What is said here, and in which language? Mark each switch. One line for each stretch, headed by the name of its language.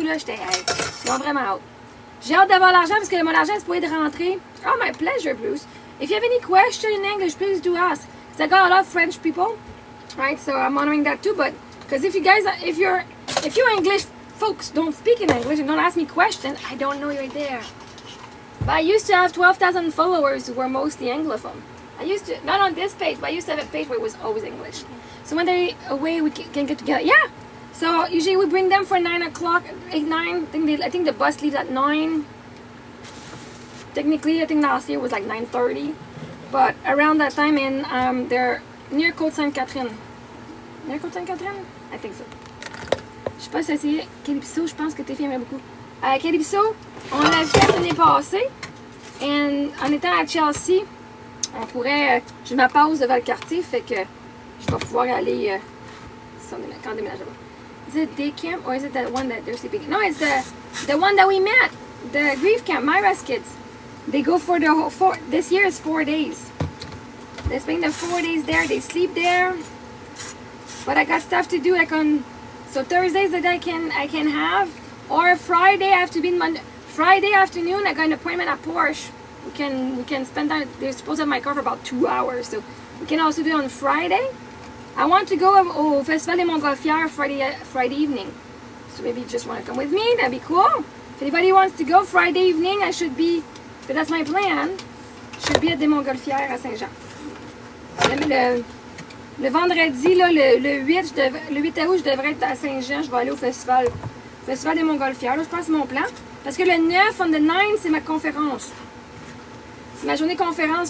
French: Là, j'étais vraiment hâte. J'ai hâte d'avoir l'argent parce que mon argent, c'est pour de rentrer.
English: Oh, my pleasure, Bruce. If you have any question in English, please do ask. Because I got a lot of French people, right? So I'm honoring that too. But because if you English folks don't speak in English and don't ask me questions, I don't know you're there. But I used to have 12,000 followers who were mostly Anglophone. I used to, not on this page, but I used to have a page where it was always English. So when they're away, we can get together. Yeah. So usually we bring them for 9 o'clock, 8, 9. I think the bus leaves at 9. Technically, I think last year was like 9:30. But around that time, and they're near Côte-Sainte-Catherine. Near Côte-Sainte-Catherine? I think so.
French: Je sais pas si c'est Calypso, je pense que tes filles aimaient beaucoup. Calypso, on l'a fait l'année passée. Et en étant à Chelsea, on pourrait. J'ai ma pause devant le quartier, fait que je vais pouvoir aller. Quand déménage là-bas.
English: Is it day camp or is it the one that they're sleeping? No, it's the one that we met. The grief camp, Myra's kids. They go for the whole this year is 4 days. They spend the 4 days there. They sleep there. But I got stuff to do like on. So Thursdays that I can have, or Friday I have to be in Friday afternoon. I got an appointment at Porsche. We can spend time. They're supposed to have my car for about 2 hours, so we can also do it on Friday. I want to go au Festival des Montgolfières Friday evening. So maybe you just want to come with me. That'd be cool. If anybody wants to go Friday evening, I should be. But that's my plan. Should be at des Montgolfières à Saint-Jean.
French: Le vendredi, là, le 8 août, je devrais être à Saint-Jean. Je vais aller au festival des Montgolfières. Là, je pense que c'est mon plan. Parce que le 9,
English: on the 9,
French: c'est ma conférence. C'est ma journée conférence.